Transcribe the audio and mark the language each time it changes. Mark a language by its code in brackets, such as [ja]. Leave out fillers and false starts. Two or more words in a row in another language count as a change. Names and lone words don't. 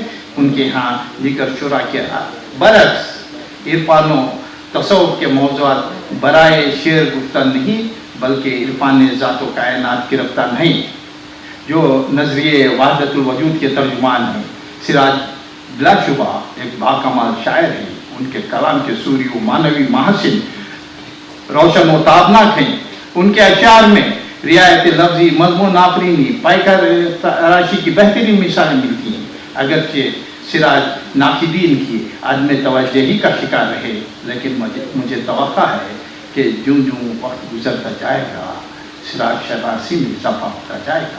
[ur] ان کے یہاں ذکر شعرا کے برعکس عرفان و تصوف کے موضوعات برائے شعر گفتن نہیں، بلکہ عرفان ذات و کائنات گرفتار نہیں، جو نظریۂ وحدت الوجود کے ترجمان ہیں. سراج بلاشبہ ایک باکمال شاعر ہیں. ان کے کلام کے سوری و معنوی محاسن روشن و تابناک ہیں. ان کے اشعار میں رعایت لفظی، مضمون آفرینی، پائکر تراشی کی بہترین مثالیں ملتی ہیں. اگرچہ سراج ناقدین کی عدم توجہی کا شکار رہے، لیکن مجھے توقع ہے کہ جوں جوں وقت گزرتا جائے گا سراج شناسی میں اضافہ ہوتا جائے گا.